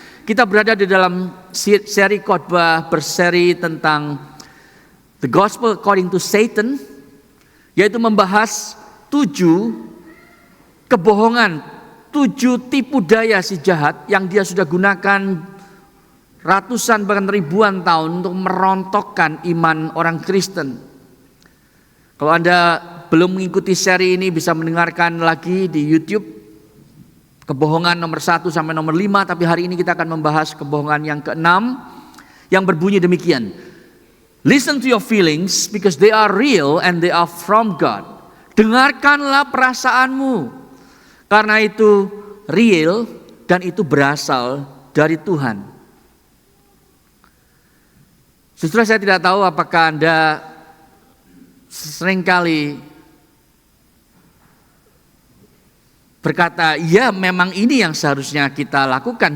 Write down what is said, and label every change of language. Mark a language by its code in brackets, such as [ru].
[id] Kita berada di dalam seri khotbah berseri tentang The Gospel According to Satan, yaitu membahas 7 kebohongan, 7 tipu daya si jahat yang dia sudah gunakan ratusan bahkan ribuan tahun untuk merontokkan iman orang Kristen. Kalau Anda belum mengikuti seri ini bisa mendengarkan lagi di YouTube. Kebohongan nomor 1 sampai nomor 5, tapi hari ini kita akan membahas kebohongan yang ke-6 yang berbunyi demikian. [en] Listen to your feelings because they are real and they are from God. [id] Dengarkanlah perasaanmu karena itu real dan itu berasal dari Tuhan. Saudara, saya tidak tahu apakah Anda seringkali berkata, ya memang ini yang seharusnya kita lakukan.